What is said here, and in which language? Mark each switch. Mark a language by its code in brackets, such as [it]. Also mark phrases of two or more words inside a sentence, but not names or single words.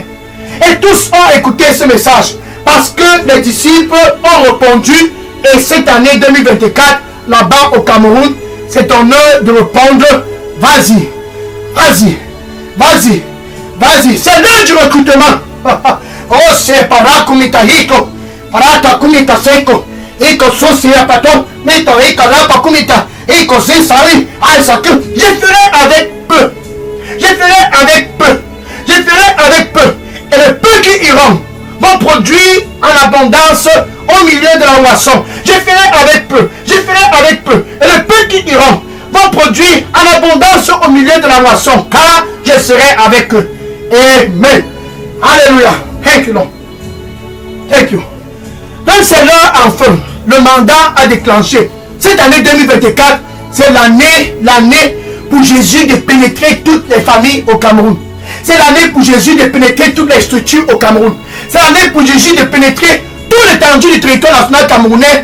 [fr] Et tous ont écouté ce message parce que les disciples ont répondu. Et cette année 2024, là-bas au Cameroun, c'est ton heure de répondre. Vas-y, vas-y, vas-y, vas-y. C'est l'heure du recrutement. Oh, c'est para kumita hiko, para ta kumita seko. Iko sosi ya pato, mito ika lapa kumita, iko zisari, aisaku. Je ferai avec peu. Je ferai avec peu. Je ferai avec peu. Et les peu qui iront vont produire en abondance au milieu de la moisson. Je ferai avec peu. Je ferai avec peu. Et les peu qui iront vont produire en abondance au milieu de la moisson. Car je serai avec eux. Amen. Alléluia. [en] Thank you, Lord. Thank you. [fr] c'est l'heure enfin. Le mandat a déclenché. Cette année 2024, c'est l'année pour Jésus de pénétrer toutes les familles au Cameroun. C'est l'année pour Jésus de pénétrer toutes les structures au Cameroun. C'est l'année pour Jésus de pénétrer tout l'étendue du territoire national camerounais.